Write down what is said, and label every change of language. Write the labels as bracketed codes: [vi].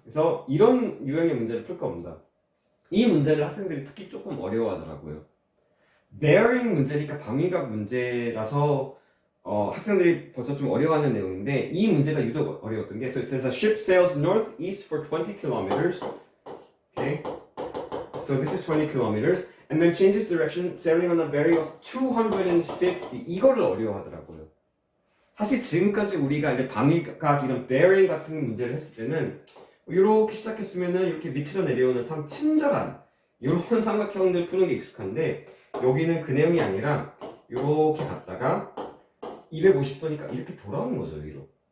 [ko] 그래서 이런 유형의 문제를 풀 겁니다. 이 문제를 학생들이 특히 조금 어려워하더라고요. bearing 문제니까 방위각 문제라서 학생들이 벌써 좀 어려워하는 내용인데 이 문제가 유독 어려웠던 게 [en] So it says a ship sails northeast for 20 kilometers. Okay. So this is 20 kilometers and then changes direction sailing on a bearing of 250. [ko] 이거를 어려워하더라고요. 사실 지금까지 우리가 이제 방위각 이런 bearing 같은 문제를 했을 때는 이렇게 시작했으면은 이렇게 밑으로 내려오는 참 친절한 이런 삼각형들 푸는 게 익숙한데 여기는 그 내용이 아니라 이렇게 갔다가 250도니까 이렇게 돌아오는 거죠, 위로.